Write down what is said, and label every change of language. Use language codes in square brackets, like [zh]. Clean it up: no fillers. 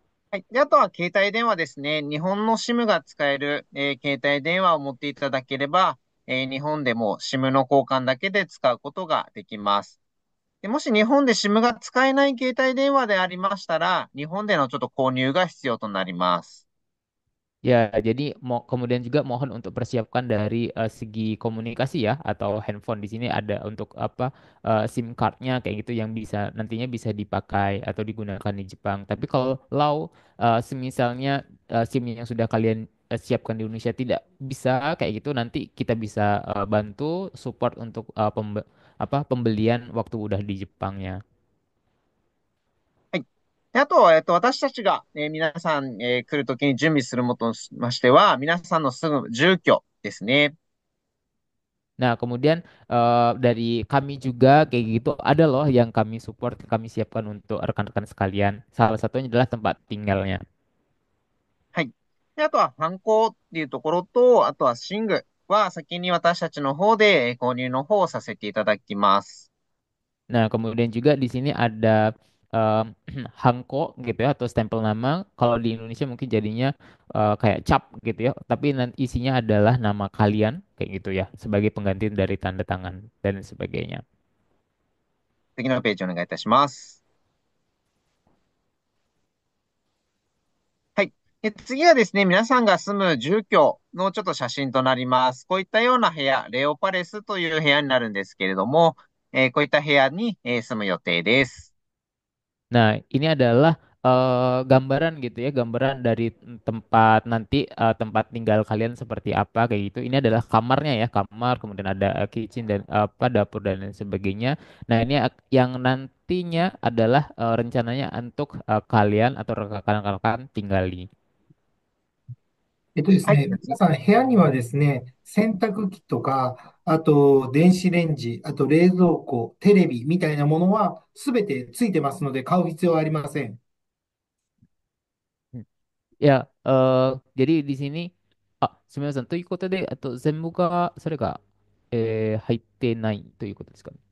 [ja] はい。で、あとは携帯電話ですね。日本の SIM が使える、携帯電話を持っていただければ、日本でも SIM の交換だけで使うことができます。で、もし日本で SIM が使えない携帯電話でありましたら、日本でのちょっと購入が必要となります。 [id] Ya, jadi kemudian juga mohon untuk persiapkan dari segi komunikasi ya atau handphone di sini ada untuk apa SIM cardnya kayak gitu yang bisa nantinya bisa dipakai atau digunakan di Jepang. Tapi kalau semisalnya SIM yang sudah kalian siapkan di Indonesia tidak bisa kayak gitu nanti kita bisa bantu support untuk apa pembelian waktu udah di Jepangnya. [ja] はい。で、あとは、私たちが、皆さん、来るときに準備するものとしましては、皆さんの住む住居ですね。 [id] Nah, kemudian dari kami juga kayak gitu ada loh yang kami support, kami siapkan untuk rekan-rekan sekalian. Salah satunya adalah tempat tinggalnya. [ja] はい。で、あとは、ハンコっていうところと、あとは、寝具は先に私たちの方で購入の方をさせていただきます。 [id] Nah, kemudian juga di sini ada em, hanko gitu ya atau stempel nama. Kalau di Indonesia mungkin jadinya kayak cap gitu ya, tapi nanti isinya adalah nama kalian kayak gitu ya sebagai pengganti dari tanda tangan dan sebagainya. [ja] 次のページお願いいたします。はい。次はですね、皆さんが住む住居のちょっと写真となります。こういったような部屋、レオパレスという部屋になるんですけれども、こういった部屋に、住む予定です。 [id] Nah, ini adalah gambaran gitu ya, gambaran dari tempat nanti tempat tinggal kalian seperti apa kayak gitu. Ini adalah kamarnya ya, kamar, kemudian ada kitchen dan apa dapur dan lain sebagainya. Nah, ini yang nantinya adalah rencananya untuk kalian atau rekan-rekan tinggali. [ja] ですはい。ね、皆さん部屋にはですね、洗濯機とか、あと電子レンジ、あと冷蔵庫、テレビみたいなものはすべてついてますので買う必要はありません。 [id] Ya, jadi di sini, [ja] すみません。ということで、あと全部がそれが、入ってないということですかね。